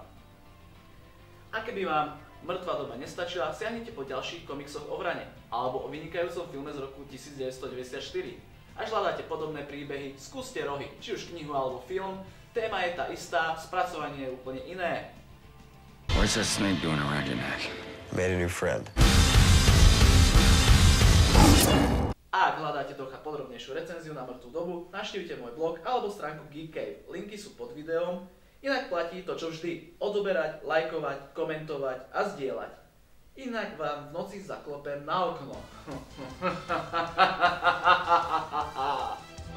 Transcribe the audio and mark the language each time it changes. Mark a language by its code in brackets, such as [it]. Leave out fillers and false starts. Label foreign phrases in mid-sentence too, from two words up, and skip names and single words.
[sk] A keby vám mŕtva doba nestačila, siahnite po ďalších komiksoch o vrane, alebo o vynikajúcom filme z roku 1994. Až hľadáte podobné príbehy, skúste rohy, či už knihu alebo film, téma je tá istá, spracovanie je úplne iné. [en] What's that snake doing around your neck? Made a new friend. [sk] A ak hľadáte trocha podrobnejšiu recenziu na mŕtvu dobu, navštívte môj blog alebo stránku Geek Cave. Linky sú pod videom. Inak platí to, čo vždy. Odoberať, lajkovať, komentovať a zdieľať. Inak vám v noci zaklopem na okno.